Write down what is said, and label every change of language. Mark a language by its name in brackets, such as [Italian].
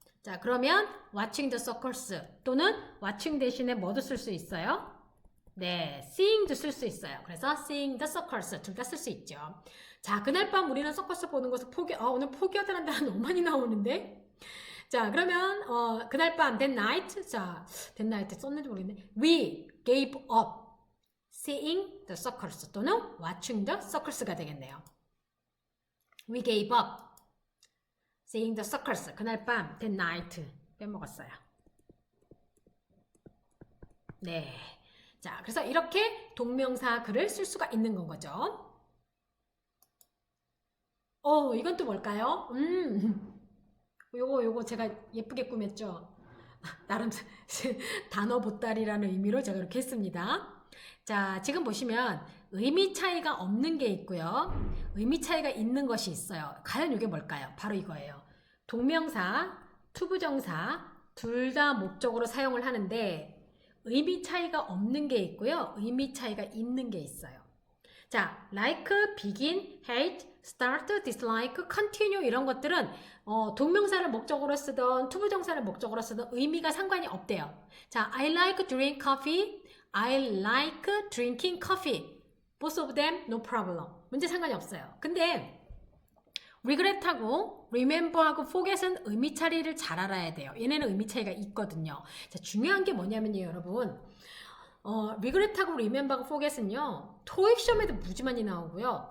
[Korean] 자, 그러면 [English] watching the circus [Korean] 또는 watching 대신에 뭐도 쓸 수 있어요? 네, seeing도 쓸 수 있어요. 그래서 [English] seeing the circus [Korean] 둘 다 쓸 수 있죠. 자, 그날 밤 우리는 서커스 보는 것을 오늘 포기하다는 단어 너무 많이 나오는데. 자, 그러면 그날 밤 [English] that night. [Korean] 자, [English] that night [Korean] 썼는지 모르겠네. [English] We gave up seeing the circus [Korean] 또는 [English] watching the circus가 [Korean] 되겠네요. [English] We gave up seeing the circus. [Korean] 그날 밤 [English] that night [Korean] 빼먹었어요. 네. 자, 그래서 이렇게 동명사 글을 쓸 수가 있는 건 거죠. 이건 또 뭘까요? 요거 제가 예쁘게 꾸몄죠. 나름 단어 보따리라는 의미로 제가 이렇게 했습니다. 자, 지금 보시면 의미 차이가 없는 게 있고요. 의미 차이가 있는 것이 있어요. 과연 이게 뭘까요? 바로 이거예요. 동명사, 투부정사 둘 다 목적으로 사용을 하는데 의미 차이가 없는 게 있고요. 의미 차이가 있는 게 있어요. 자, like, begin, hate, start, dislike, continue 이런 것들은 동명사를 목적으로 쓰던 투부정사를 목적으로 쓰던 의미가 상관이 없대요. [English] 자, I like drink coffee, I like drinking coffee. Both of them no problem. [Korean] 문제 상관이 없어요. 근데 regret하고 remember하고 forget은 의미 차이를 잘 알아야 돼요. 얘네는 의미 차이가 있거든요. 자, 중요한 게 뭐냐면요, 여러분. regret하고 remember하고 forget은요, 토익 시험에도 무지 많이 나오고요.